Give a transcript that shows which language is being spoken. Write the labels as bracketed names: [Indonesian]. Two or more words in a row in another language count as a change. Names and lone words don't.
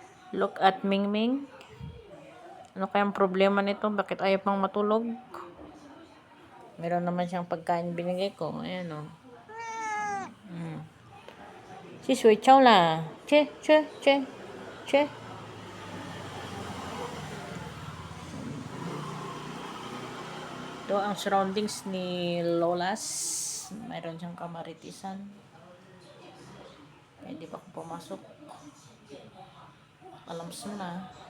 [English] Look at Mingming. [Filipino] Ano kayang problema nito? Bakit ayaw pang matulog? Meron naman siyang pagkain binigay ko. Ayan o. Si Sui Chow la. Che, che, che, che. Ito ang surroundings ni Lolas. Mayroon siyang kamaritisan. Pwede ba kung pumasok? Alams mo na.